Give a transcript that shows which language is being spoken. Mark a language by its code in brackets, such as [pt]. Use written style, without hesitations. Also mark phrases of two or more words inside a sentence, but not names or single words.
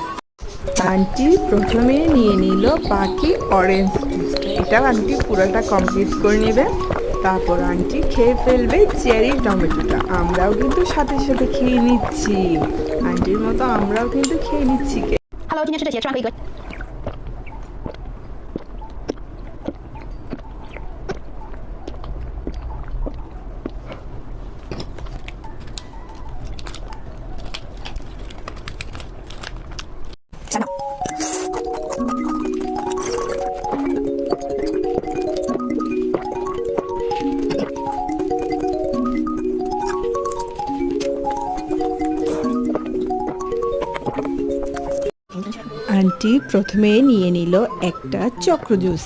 [bn] আন্টি প্রথমে নিয়ে নিল বাকি [en] orange juiceটা, [bn] এটা আন্টি পুরোটা কমপ্লিট করে নেবে। তারপর আন্টি খেয়ে ফেলবে [en] cherry tomatoটা। [bn] আমরাও কিন্তু সাথে সাথে খেয়ে নিচ্ছি, আন্টির মতো আমরাও কিন্তু খেয়ে নিচ্ছি। [zh] Hello， 今天吃这些，吃完可以隔。三秒。 [bn] আন্টি প্রথমে নিয়ে নিল একটা চক্র জুস।